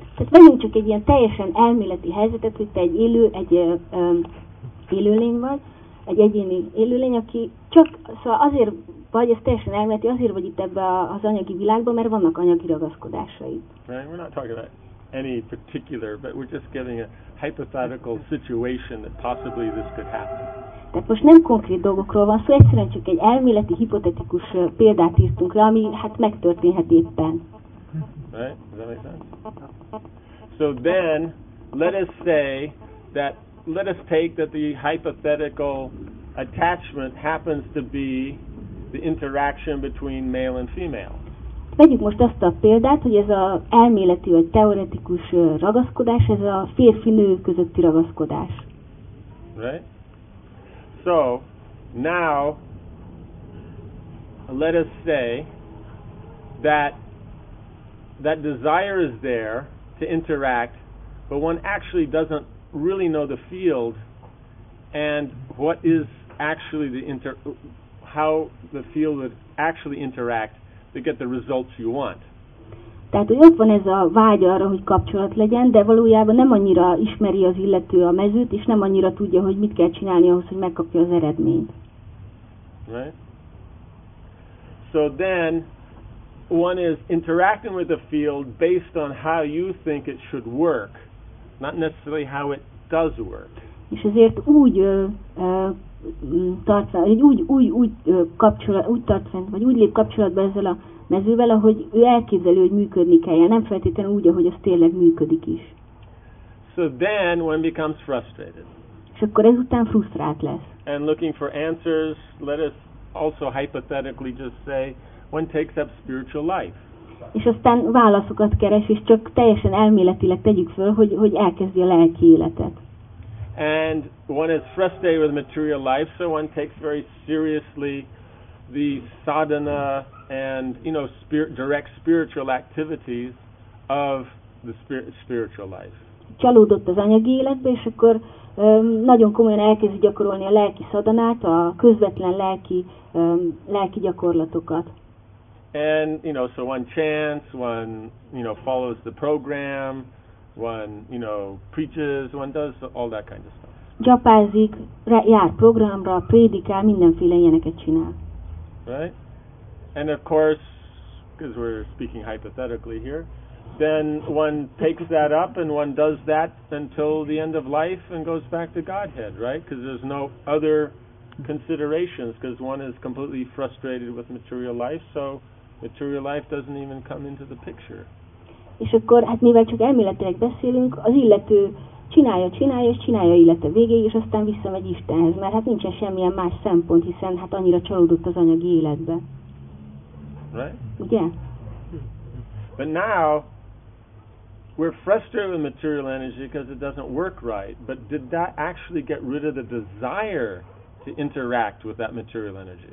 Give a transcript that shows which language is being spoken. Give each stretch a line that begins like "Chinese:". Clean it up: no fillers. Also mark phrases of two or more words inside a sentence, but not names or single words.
Hungarian: Tehát vegyünk csak egy ilyen teljesen elméleti helyzetet, hogy te egy élőlény vagy, egy egyéni élőlény, aki csak, szóval azért vagy, ez teljesen elméleti, azért vagy itt ebbe az anyagi világban, mert vannak anyagi ragaszkodásaid.
English: Right? We're not talking about any particular, but we're just giving a hypothetical situation that possibly this could happen.
Hungarian: Tehát most nem konkrét dolgokról van szó, egyszerűen csak egy elméleti, hipotetikus példát írtunk le, ami hát megtörténhet éppen.
English: Right? Does that make sense? So then, let us take that the hypothetical attachment happens to be the interaction between male and female.
Hungarian: Vegyük most azt a példát, hogy ez az elméleti vagy teoretikus ragaszkodás, ez a férfi-nő közötti ragaszkodás.
English: Right? So, now, let us say that desire is there to interact, but one actually doesn't really know the field and what is actually how the field would actually interact to get the results you want.
Hungarian: Tehát, hogy ott van ez a vágy arra, hogy kapcsolat legyen, de valójában nem annyira ismeri az illető a mezőt, és nem annyira tudja, hogy mit kell csinálni ahhoz, hogy megkapja az eredményt.
English: Right? So then, one is interacting with the field based on how you think it should work, not necessarily how it does work.
Hungarian: És ezért úgy tart fel, úgy tart fent, vagy úgy lép kapcsolatba ezzel a mezővel, ahogy ő elképzelő, hogy működni kelljen, nem feltétlenül úgy, ahogy az tényleg működik is.
English: So then one becomes frustrated.
Hungarian: És akkor ezután frusztrált lesz.
English: And looking for answers, let us also hypothetically just say, one takes up spiritual life.
Hungarian: És aztán válaszokat keres, és csak teljesen elméletileg tegyük föl, hogy elkezdi a lelki életet.
English: And one is frustrated with material life, so one takes very seriously the sadhana and, direct spiritual activities of the spiritual life.
Hungarian: Csalódott az anyagi életbe, és akkor nagyon komolyan elkezdi gyakorolni a lelki szadanát, a közvetlen lelki gyakorlatokat.
English: And, so one chants, one, follows the program, one, preaches, one does all that kind of stuff.
Hungarian: Gyapázik, jár programra, prédikál, mindenféle ilyeneket csinál.
English: Right? And of course, because we're speaking hypothetically here, then one takes that up and one does that until the end of life and goes back to Godhead, right? Because there's no other considerations, because one is completely frustrated with material life, so material life doesn't even come into the picture.
Hungarian: És akkor, hát mivel csak elméletileg beszélünk, az illető csinálja élete végéig, és aztán visszamegy Istenhez, mert hát nincsen semmilyen más szempont, hiszen hát annyira csalódott az anyagi életbe.
English: Right?
Hungarian: Ugye?
English: But now, we're frustrated with material energy because it doesn't work right, but did that actually get rid of the desire to interact with that material energy?